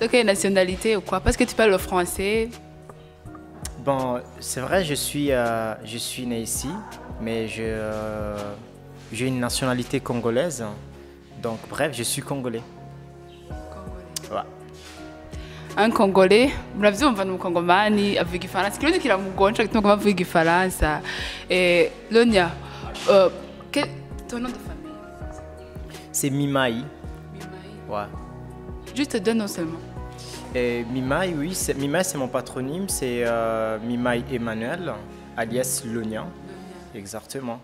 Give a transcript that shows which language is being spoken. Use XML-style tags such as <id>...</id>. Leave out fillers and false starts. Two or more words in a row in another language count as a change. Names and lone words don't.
<fr>De quelle nationalité ou quoi? Parce que tu parles le français. Bon, c'est vrai, je suis né ici, mais j'ai une nationalité congolaise. Donc bref, je suis congolais. Congolais. Ouais. Un Congolais,</fr> <rn>muravyumva ni umukongomani avuga igifaransa. Ikirundi kiramugonja gituma avuga igifaransa.</rn> <fr>Lonia, ton nom de famille? C'est Mimai. Mimai. Ouais. Juste deux noms seulement. Et Mimai, oui, Mimai c'est mon patronyme, c'est Mimai Emmanuel, alias Lonia. Exactement.</fr>